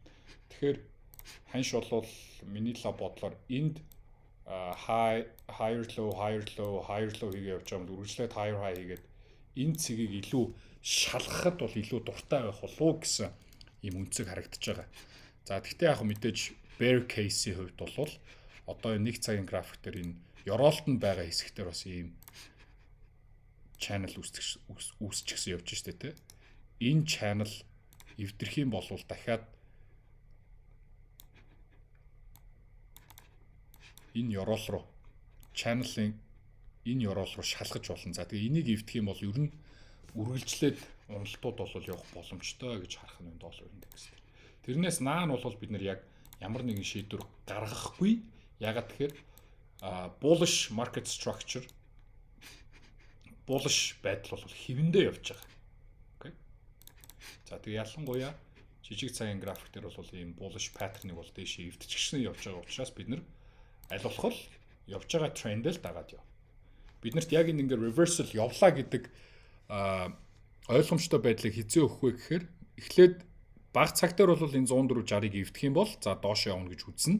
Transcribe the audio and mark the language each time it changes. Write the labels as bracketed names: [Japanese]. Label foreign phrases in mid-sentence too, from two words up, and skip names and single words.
[Mongolian] Тэгэхээр ханш бол миний бодлоор энд [English] higher low [Mongolian] хийгээ явж байгаа юм үргэлжлээд [English] higher high [Mongolian] хийгээд энэ цэгийг илүү шалгахад бол илүү дуртай байх болов уу гэсэн юм үнцэг харагдаж байгаа. За тэгтээ яг мэдээж [English] bear case- [Mongolian] ийн хувьд бол одоо энэ нэг цагийн график дээр энэ ёроолт нь байгаа хэсэгтэр бас ийм channel үүсчихсэн явж штэ тэ. Энэ channel эвдэрх юм бол дахиад энэ ёроол руу channel-ын энэ ёроол руу шалгаж болно. За тэгээ энийг эвдэх юм бол ер нь үргэлжлээд уналтууд бол явах боломжтой гэж харах нь доллар индекс. Тэрнээс наан бол бид нар яг ямар нэгэн шийдвэр гаргахгүй. Ягаад тэгэхээр [English] bullish market structure [Mongolian] bullish байдал бол хэвэндээ явж байгаа. Окей. За тэгээ ялангуяа жижиг цагийн график дээр бол ийм [English] bullish pattern- [Mongolian] ыг бол дээшээ эвдчихсэн явж байгаа учраас бид нар аль болох явж байгаа тренд-эл дагаад яв. Биднэрт яг энэ ингээ reversal явлаа гэдэг ойлгомжтой байдлыг хизээ өгөх вэ гэхээр эхлээд бага цаг дээр бол энэ 104.60-ыг эвдэх юм бол за доош явна гэж үзнэ.